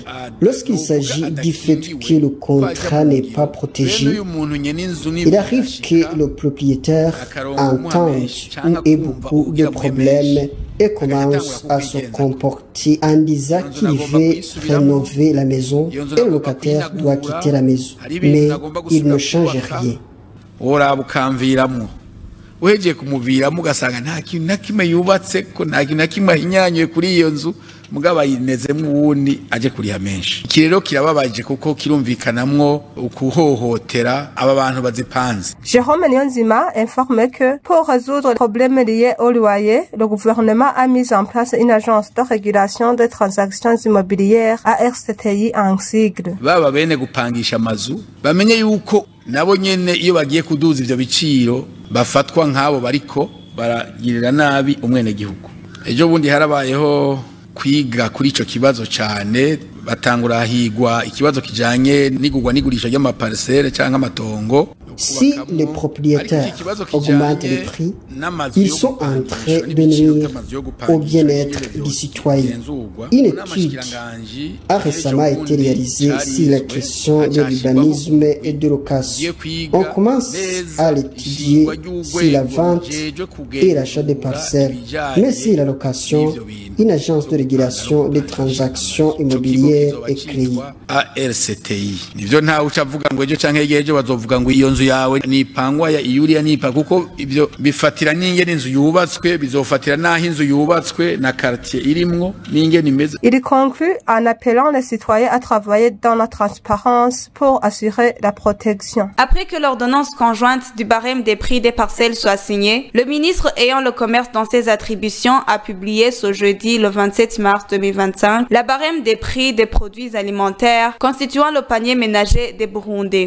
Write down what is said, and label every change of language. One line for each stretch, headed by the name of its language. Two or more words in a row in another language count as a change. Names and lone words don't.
French: Lorsqu'il s'agit du fait que le contrat n'est pas protégé, il arrive que le propriétaire entende ou ait beaucoup de problèmes et commence à se comporter en disant qu'il veut rénover la maison et le locataire doit quitter la maison. Mais il ne change rien.
Rundi: Uheje kumuviramo ugasanga nta kintu na kimwe yubatse ko nta kintu na kimwe ahinyanyuye kuri iyo nzu mugabo ayinezemo uwundi aje kuriha menshi. Iki rero kirababaje kuko kirumvikanamwo ukuhohotera aba bantu bazipanze.
French: Jérôme Niyonzima informe que pour résoudre les problèmes liés au loyer, le gouvernement a mis en place une agence de régulation des transactions immobilières ARCTI en sigle.
Rundi: Baba bene gupangisha amazu bamenye yuko nabo nyene iyo bagiye kuduza ivyo biciro bafatwa nk'abo bariko baragirira nabi umwene gihugu. Ejo bundi harabayeho kwiga kuri ico kibazo cyane batangura higwa ikibazo kijanye n'igurwa n'igurisha ry'amaparcelle canke amatongo.
French: Si les propriétaires augmentent les prix, ils sont en train de nuire au bien-être du citoyen. Une étude a récemment été réalisée sur la question de l'urbanisme et de location. On commence à l'étudier sur la vente et l'achat des parcelles, mais sur la location, une agence de régulation des transactions immobilières est créée. ARCTI.
Rundi: Nivyo nta ucavuga ngo ejo canke ejo bazovuga ngo iyo nzu yawe nipangwa ya iyuriya nipa kuko ivyo bifatira n'ingene inzu yubatswe bizofatira naho inzu yubatswe na quartier irimwo n'ingene imeze.
French: Il conclut en appelant les citoyens à travailler dans la transparence pour assurer la protection. Après que l'ordonnance conjointe du barème des prix des parcelles soit signée, le ministre ayant le commerce dans ses attributions a publié ce jeudi le 27 mars 2025 la barème des prix des produits alimentaires constituant le panier ménager des Burundais.